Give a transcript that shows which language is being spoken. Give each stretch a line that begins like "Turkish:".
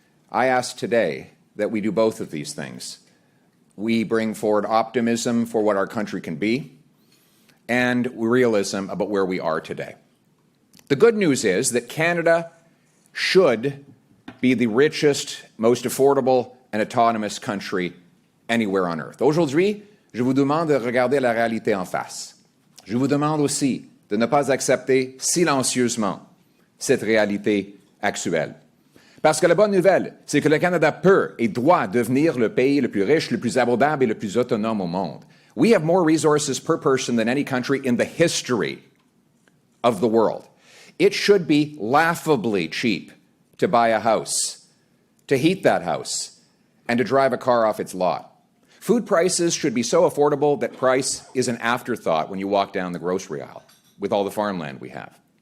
English: I ask today that we do both of these things. We bring forward optimism for what our country can be and realism about where we are today. The good news is that Canada should be the richest, most affordable and autonomous country anywhere on earth.
French: Aujourd'hui, je vous demande de regarder la réalité en face. Je vous demande aussi de ne pas accepter silencieusement cette réalité actuelle. Parce que la bonne nouvelle, c'est que le Canada peut et doit devenir le pays le plus riche, le plus abordable et le plus autonome au monde.
English: We have more resources per person than any country in the history of the world. It should be laughably cheap to buy a house, to heat that house, and to drive a car off its lot. Food prices should be so affordable that price is an afterthought when you walk down the grocery aisle with all the farmland we have.